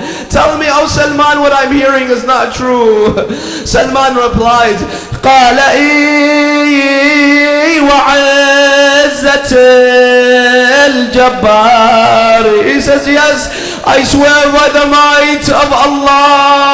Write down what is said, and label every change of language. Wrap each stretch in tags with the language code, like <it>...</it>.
<en>Tell me, oh Salman, what I'm hearing is not true. Salman replied,</en> <ar>قال إي وعزة الجبار.</ar> <en>He says, yes, I swear by the might of Allah.</en>